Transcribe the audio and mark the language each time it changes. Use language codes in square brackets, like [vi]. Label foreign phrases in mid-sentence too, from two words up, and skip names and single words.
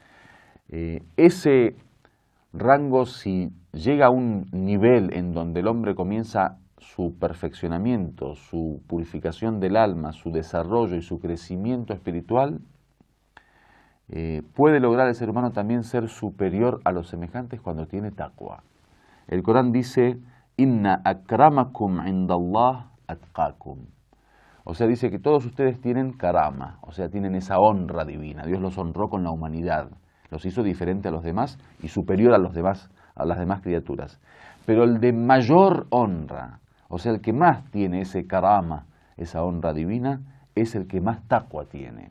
[es] Ese rango, si llega a un nivel en donde el hombre comienza su perfeccionamiento, su purificación del alma, su desarrollo y su crecimiento espiritual, puede lograr el ser humano también ser superior a los semejantes cuando tiene taqwa. El Corán dice: [ar] إن أكرمكم عند الله أتقاكم. [es] O sea, dice que todos ustedes tienen karama, o sea, tienen esa honra divina. Dios los honró con la humanidad, los hizo diferente a los demás y superior a los demás, a las demás criaturas. Pero el de mayor honra, o sea, el que más tiene ese karama, esa honra divina, es el que más taqwa tiene.